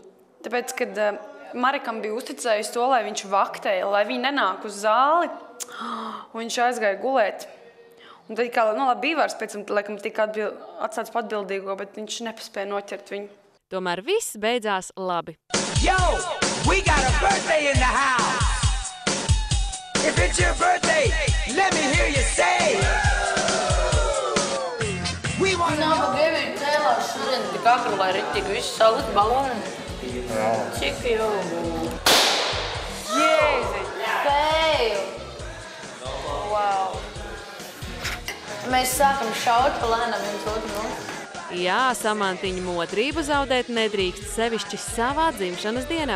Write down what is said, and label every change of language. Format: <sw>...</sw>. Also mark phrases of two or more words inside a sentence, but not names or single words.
<lv>Tāpēc, kad Marekam bija uzticējis to, lai viņš vaktēja, lai viņi nenāk uz zāli, un viņš aizgāja gulēt. Un tad kā, labi, Bīvārs pēc tam, laikam, tika atstāts pa atbildīgo, bet viņš nepaspēja noķert viņu. Tomēr viss beidzās labi.</lv> <en>Yo, we got a birthday in the house. If it's your birthday, let me hear you say. We want to know.</en> <lv>Gribēju cēlās šodien tik akru, lai ritīgi visu salikt baloni. Cik jau? Jēzi! Spēju! Wow! Mēs sākam šaut pa lēnām viens otru. Jā, Samantiņa modrību zaudēt nedrīkst, sevišķi savā dzimšanas dienā.</lv>